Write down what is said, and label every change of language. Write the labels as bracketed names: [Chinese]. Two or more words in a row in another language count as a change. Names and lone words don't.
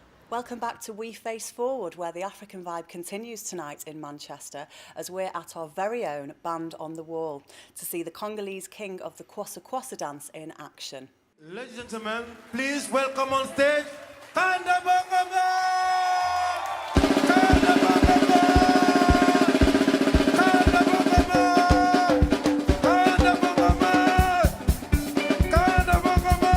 [English] Welcome back to We Face Forward, where the African vibe continues tonight in Manchester as we're at our very own Band on the Wall to see the Congolese king of the Kwassa Kwassa dance in action. Ladies and gentlemen, please welcome on stage Kanda Bongo! Kanda Bongo! Kanda Bongo! Kanda Bongo! Kanda Bongo!